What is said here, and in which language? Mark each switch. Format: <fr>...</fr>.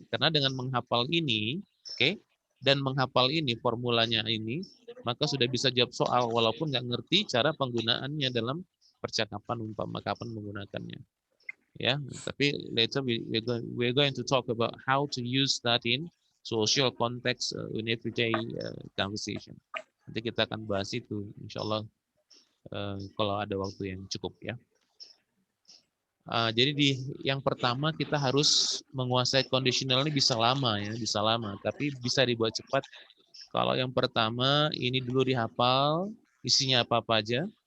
<id>Karena dengan menghafal ini, oke, dan menghafal ini formulanya ini, maka sudah bisa jawab soal walaupun nggak ngerti cara penggunaannya dalam percakapan umpama kapan menggunakannya. Ya, tapi</id> <en>later we're going to talk about how to use that in social context in everyday conversation.</en> <id>Nanti kita akan bahas itu, insya Allah kalau ada waktu yang cukup ya. Jadi yang pertama kita harus menguasai conditional ini bisa lama ya, bisa lama, tapi bisa dibuat cepat. Kalau yang pertama ini dulu dihafal isinya apa-apa aja.</id>